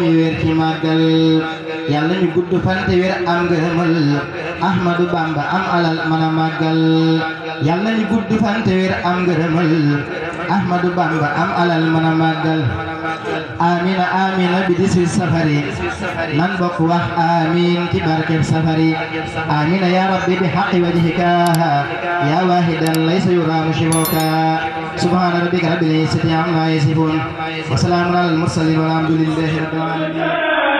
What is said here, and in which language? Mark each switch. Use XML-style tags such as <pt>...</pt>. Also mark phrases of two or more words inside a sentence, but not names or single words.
<wo>yu wér ci màggal yàlla ñu gudd fan te wér am ngërëmal Ahmadu Bamba am alal mën a màggal yàlla ñu gudd fan te wér am ngërëmal Ahmadu Bamba am alal mën a màggal amina amina bi 18 safari nan bokk wax amin ci barkeb safari</wo> <ar>آمين يا ربي بحق وجهك يا واحدا ليس يرام سواك سبحان ربك رب العزة عما يصفون وسلام على المرسلين والحمد لله رب العالمين</ar>